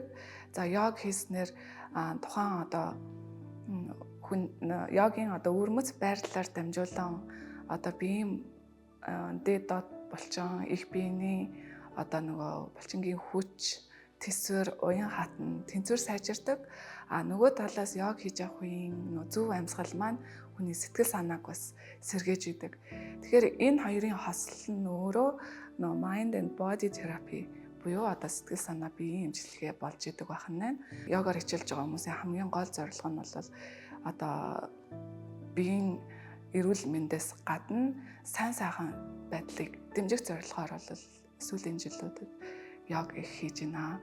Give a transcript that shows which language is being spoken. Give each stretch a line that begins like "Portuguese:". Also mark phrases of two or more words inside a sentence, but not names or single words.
Mongolian: За йог хийснээр тухайн одоо хүн йогийн одоо өвөрмөц байрлалаар дамжуулан одоо биеийн дээд доод булчин, их биений одоо нөгөө булчингийн хүч, тэсвэр, уян хатан, тэнцвэр сайжирдаг. Нөгөө талаас йог хийж явах үеийн зөв амьсгал маань хүний сэтгэл санааг бас сэргээж идэг. Тэгэхээр энэ хоёрын хослол нь өөрөө
English: mind and body therapy
Mongolian: буюу одоо сэтгэл санаа биеийн эмчилгээ болж идэг байна. Йогоор хичээлж байгаа хүмүүсийн хамгийн гол зорилго нь бол одоо биеийн эрүүл мэндээс гадна сайн сайхан байдлыг дэмжих зорилгоор бол сүүлийн жилүүдэд йог их хийж байна.